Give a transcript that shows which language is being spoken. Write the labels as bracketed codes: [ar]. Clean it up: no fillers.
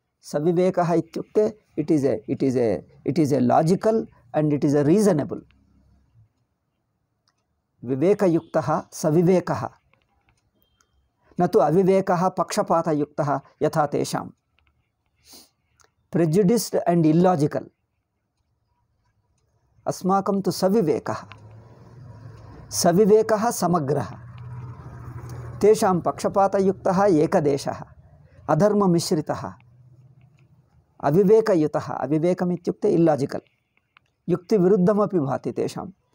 [sa] सविवेकः इत्युक्ते [en] It is a logical and it is a reasonable. [sa] विवेकयुक्तः सविवेकः, न तु अविवेकः पक्षपातयुक्तः यथा तेषां। [en] Prejudiced and illogical. [sa] अस्माकं तु सविवेकः समग्रः। तेषां पक्षपातयुक्तः एकदेशः, अधर्ममिश्रितः, अविवेकयुतः। अविवेकमित्युक्ते इल्लाजिकल, युक्तिविरुद्धमपि भाति तेषां।